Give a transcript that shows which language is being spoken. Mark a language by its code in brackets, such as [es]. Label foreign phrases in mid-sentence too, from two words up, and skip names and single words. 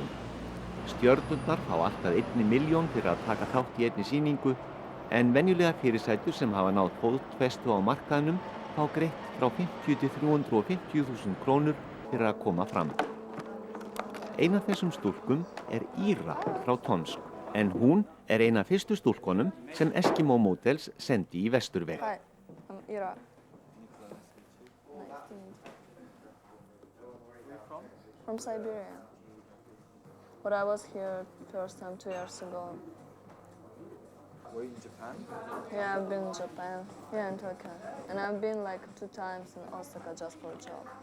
[is] Stjörnurnar fá allt að 1 milljón fyrir að taka þátt í einni sýningu en venjulegar fyrirsætur sem hafa náð fótfestu á markaðnum fá greitt frá 50 til 350.000 krónur fyrir að koma fram. Ein af þessum stúlkum Ira frá Tomsk, en hún ein af fyrstu stúlkunum sem Eskimo Models sendi í Vesturveg. [en] Hi, I'm Ira. Nice to meet you. From Siberia. But I was here first time 2 years ago. Were you in Japan? Yeah, I've been in Japan, here in Tokyo. And I've been like 2 times in Osaka just for a job.